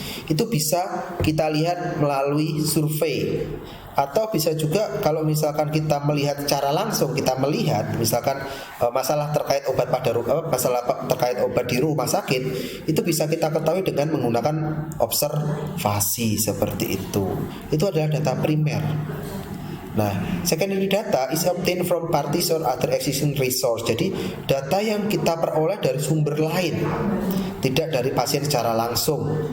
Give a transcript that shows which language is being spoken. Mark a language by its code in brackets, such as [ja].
[id] Itu bisa kita lihat melalui survei, atau bisa juga kalau misalkan kita melihat secara langsung, kita melihat misalkan masalah terkait obat di rumah sakit, itu bisa kita ketahui dengan menggunakan observasi seperti itu. Itu adalah data primer. [en] Nah, secondary data is obtained from parties or other existing resource. [id] Jadi data yang kita peroleh dari sumber lain, tidak dari pasien secara langsung.